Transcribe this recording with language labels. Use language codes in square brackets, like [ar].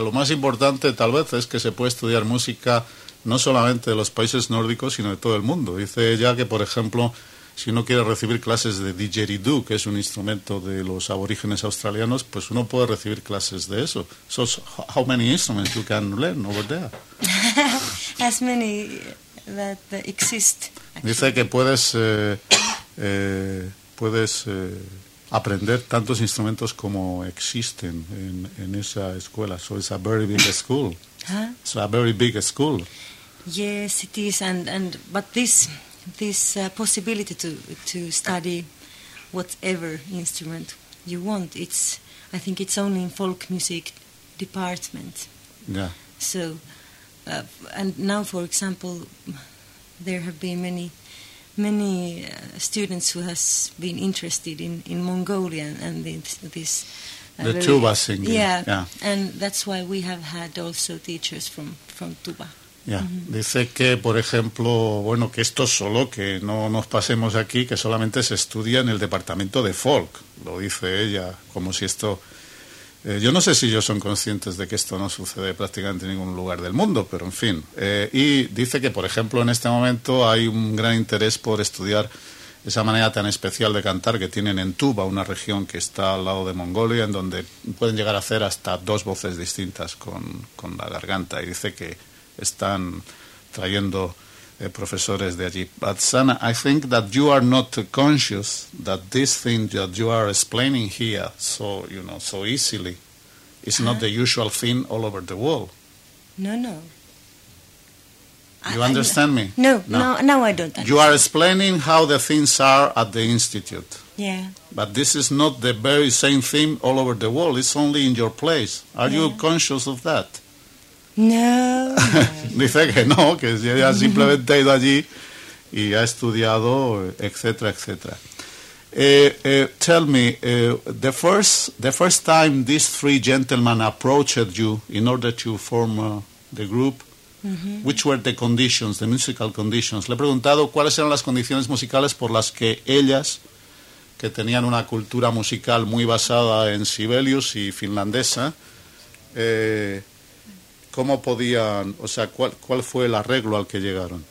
[es] Lo más importante, tal vez, es que se puede estudiar música no solamente de los países nórdicos, sino de todo el mundo. Dice ella que, por ejemplo, si uno quiere recibir clases de didgeridoo, que es un instrumento de los aborígenes australianos, pues uno puede recibir clases de eso. [en] So, how many instruments you can learn over there? As many that exist. Actually. [es] Dice que puedes aprender tantos instrumentos como existen en esa escuela. [en] So it's a very big school. Huh? It's a very big school. Yes, it is. But this possibility to study whatever instrument you want, I think it's only in folk music department. Yeah. So, and now, for example, there have been many students who has been interested in Mongolian and this the really, tuba singing. Yeah, and that's why we have had also teachers from tuba. Yeah. Mm-hmm. [es] Dice que, por ejemplo, bueno, que esto solo, que no nos pasemos aquí, que solamente se estudia en el departamento de folk, lo dice ella, como si esto... yo no sé si ellos son conscientes de que esto no sucede prácticamente en ningún lugar del mundo, pero en fin. Y dice que, por ejemplo, en este momento hay un gran interés por estudiar esa manera tan especial de cantar que tienen en tuba, una región que está al lado de Mongolia, en donde pueden llegar a hacer hasta dos voces distintas con la garganta. Y dice que están trayendo profesores de allí. [en] But Sana, I think that you are not conscious that this thing that you are explaining here so, you know, so easily is not the usual thing all over the world. No. You understand me? No, I don't understand. You are explaining how the things are at the institute. Yeah. But this is not the very same thing all over the world. It's only in your place. Are you conscious of that? No. [es] Dice que no, que ella simplemente ha ido allí y ha estudiado, etcétera, etcétera. [en] Tell me, the first time these three gentlemen approached you in order to form the group, mm-hmm. which were the conditions, the musical conditions? [es] Le he preguntado cuáles eran las condiciones musicales por las que ellas, que tenían una cultura musical muy basada en Sibelius y finlandesa, ¿cómo podían, o sea, cuál fue el arreglo al que llegaron?